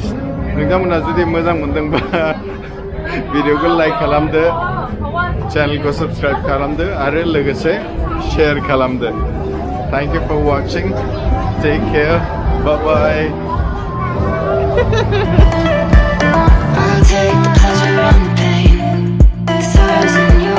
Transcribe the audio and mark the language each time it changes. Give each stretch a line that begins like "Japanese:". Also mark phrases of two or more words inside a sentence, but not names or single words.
Bodo: नोंथांमोना जुदि मोजां मोनदोंबा भिडिअखौ लाइक खालामदो, चेनेलखौ सब्सक्राइब खालामदो आरो लोगोसे शेयर खालामदो.
English: Thank you for watching. Take care. Bye bye. I'll take the pleasure and the pain, the sorrows and